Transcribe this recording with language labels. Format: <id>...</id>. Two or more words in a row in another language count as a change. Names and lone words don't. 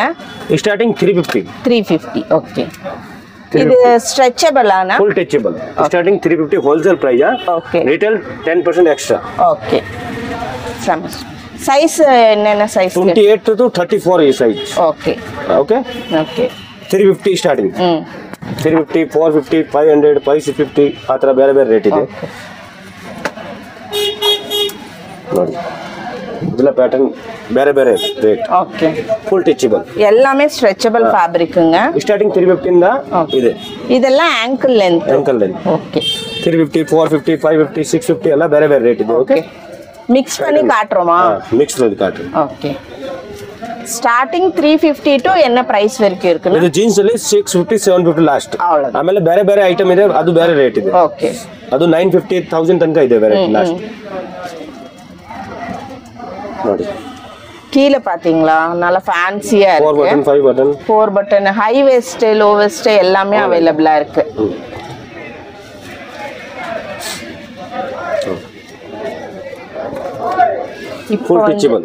<ta>ஸ்டார்டிங் 350. ஓகே. இது ஸ்ட்ரெச்சபிளான</ta> <en>Full touchable. Starting 350 wholesale price. Okay. Retail 10% extra.</en> <ta>ஓகே. சைஸ் என்னென்ன சைஸ்?</ta> <en>28 to 34 size.</en> <ta>ஓகே. ஓகே.</ta> <kn>ஓಕೆ 350 ಸ್ಟಾರ್ಟಿಂಗ್. 350 450 500 550 ಆ ತರ ಬೇರೆ ಬೇರೆ ರೇಟ್ ಇದೆ ನೋಡಿ. ಇದೆಲ್ಲ ಪ್ಯಾಟರ್ನ್ ಬೇರೆ ಬೇರೆ ರೇಟ್. ಓಕೆ.</kn> <en>Full touchable.</en> <ta>எல்லாமே</ta> <en>stretchable fabric.</en> <kn>ஸ்டார்டிங் 350 ಇಂದ ಇದೆ. ಇದೆಲ್ಲ</kn> <en>ankle length. Ankle length.</en> <kn>ಓಕೆ. 350 450 550 650 ಎಲ್ಲ ಬೇರೆ ಬೇರೆ ರೇಟ್ ಇದೆ. ಓಕೆ.</kn> <ta>மிக்ஸ் பண்ணி காட்றோமா? மிக்ஸ் பண்ணி காட்றோம். ஓகே.</ta> <kn>ಸ್ಟಾರ್ಟಿಂಗ್ 350 ಟು என்ன ಪ್ರೈಸ್ ವರೆಗೂ ಇರುತ್ತೆ? ಇದು ಜೀನ್ಸ್ ಅಲ್ಲಿ 650 750 ಲಾಸ್ಟ್. ಆಮೇಲೆ ಬೇರೆ ಬೇರೆ ಐಟಮ್ ಇದೆ, ಅದು ಬೇರೆ ರೇಟ್ ಇದೆ. ಓಕೆ. ಅದು 950 1000 ತನಕ ಇದೆ</kn> <en>variety last.</en> <kn>ನೋಡಿ</kn> <ta>கீழே பாத்தீங்களா நல்ல ஃபேன்சியா இருக்கு. 4 பட்டன் 5 பட்டன் 4 பட்டன்</ta> <en>high waist low waist</en> <ta>எல்லாமே அவேலபிளா இருக்கு.</ta> <en>Full stretchable.</en>